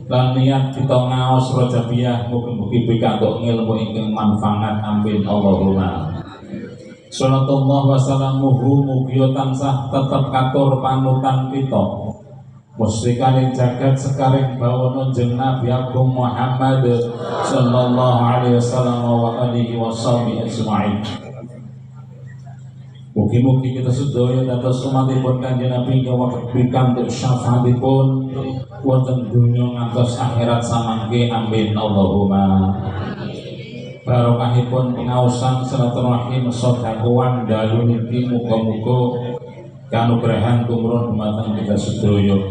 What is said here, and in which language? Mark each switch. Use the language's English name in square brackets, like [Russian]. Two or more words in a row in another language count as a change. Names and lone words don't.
[Javanese] Lan niat kita ngaos Rojabiyah mugi-mugi pikantuk ilmu ingkang manfaat [Arabic] آمين اللهم. صلى الله وسلامه [Javanese] mugi tansah tetep katur panutan kita musyrikan jagat sekaring bawana jeneng Nabi Agung Muhammad [Arabic] صلى الله عليه وسلم وعلى آله وصحبه أجمعين. [Javanese] Mugi-mugi kita sedaya dados umatipun Kanjeng Nabi ingkang pikantuk syafaatipun wonten donya ngantos akhirat samangke [Arabic] آمين اللهم [Javanese] barokahipun pengaosan silaturahim sedekawan dalu niki muga-muga kanugrahan tumurun dumateng kita sedaya.